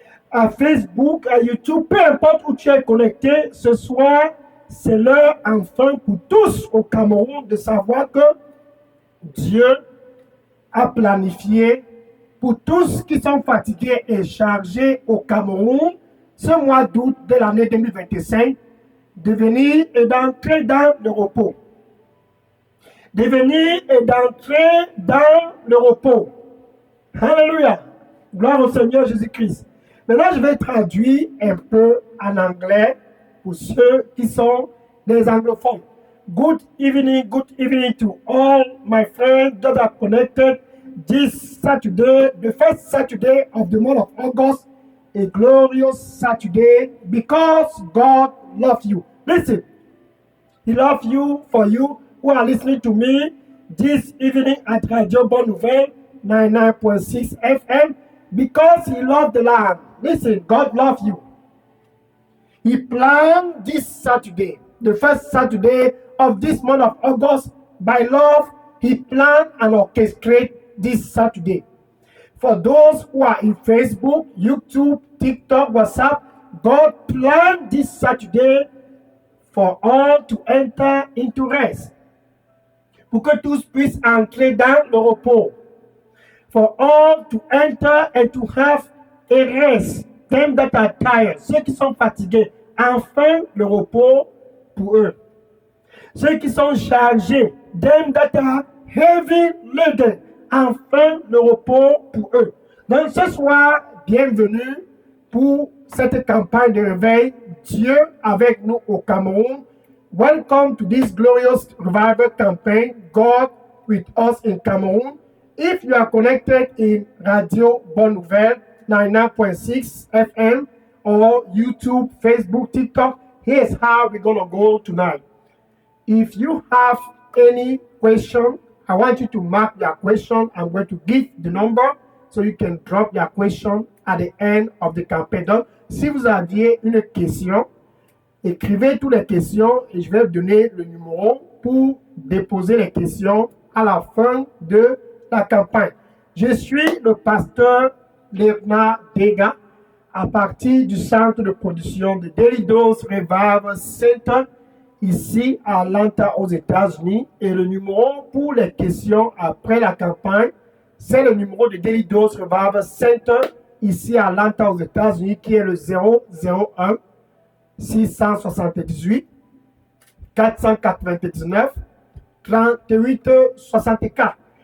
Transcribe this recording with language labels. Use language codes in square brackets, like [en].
[fr] À Facebook, à YouTube, peu importe où tu es connecté, ce soir, c'est l'heure enfin pour tous au Cameroun de savoir que Dieu a planifié pour tous qui sont fatigués et chargés au Cameroun ce mois d'août de l'année 2025 de venir et d'entrer dans le repos. De venir et d'entrer dans le repos. Alléluia. Gloire au Seigneur Jésus-Christ. Maintenant, je vais traduire un peu en anglais pour ceux qui sont des anglophones. [en] Good evening to all my friends that are connected this Saturday, the first Saturday of the month of August, a glorious Saturday because God loves you. Listen, He loves you for you who are listening to me this evening at Radio Bonne Nouvelle 99.6 FM because He loves the land. Listen, God loves you. He planned this Saturday, the first Saturday of this month of August, by love, He planned and orchestrated this Saturday. For those who are in Facebook, YouTube, TikTok, WhatsApp, God planned this Saturday for all to enter into rest. [fr] Pour que tous puissent entrer dans le repos. [en] For all to enter and to have a rest. Them that are tired, [fr] ceux qui sont fatigués, enfin le repos pour eux. Ceux qui sont chargés, [en] them that are heavy laden, [fr] enfin le repos pour eux. Donc ce soir, bienvenue pour cette campagne de réveil, Dieu avec nous au Cameroun. [en] Welcome to this glorious revival campaign, God with us in Cameroon. If you are connected in Radio Bonne Nouvelle 99.6 FM or YouTube, Facebook, TikTok, here's how we're going to go tonight. If you have any question, I want you to mark your question. I'm going to give the number so you can drop your question at the end of the campaign. [fr] Donc, si vous aviez une question, écrivez toutes les questions et je vais vous donner le numéro pour déposer les questions à la fin de la campagne. Je suis le pasteur Léonard Dega à partir du centre de production de Daily Dose Revival Center ici à Atlanta aux États-Unis et le numéro pour les questions après la campagne, c'est le numéro de Daily Dose Revival Center ici à Atlanta aux États-Unis qui est le 001 678 499 38 64.